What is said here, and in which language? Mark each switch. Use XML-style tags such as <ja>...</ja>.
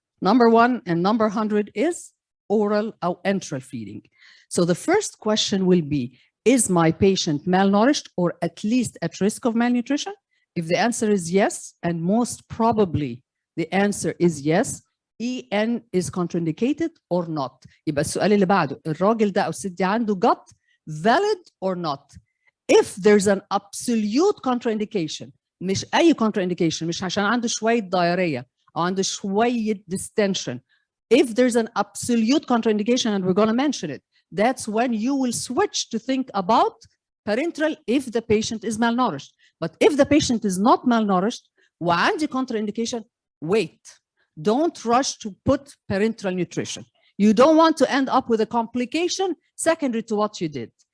<en>Number 1 and number 100 is oral or enteral feeding. So the first question will be, is my patient malnourished or at least at risk of malnutrition? If the answer is yes, and most probably the answer is yes, EN is contraindicated or not.</en> <ar>يبقى السؤال اللي بعده, الراجل ده أو الست دي عنده gut valid</ar> <en>or not? If there's an absolute contraindication,</en> <ar>مش أي contraindication, مش عشان عنده شوية diarrhea أو عنده شوية distension.</ar> <en>If there's an absolute contraindication, and we're going to mention it, that's when you will switch to think about parenteral if the patient is malnourished. But if the patient is not malnourished,</en> <ar>وعندي</ar> <en>contraindication, wait. Don't rush to put parenteral nutrition. You don't want to end up with a complication secondary to what you did.</en>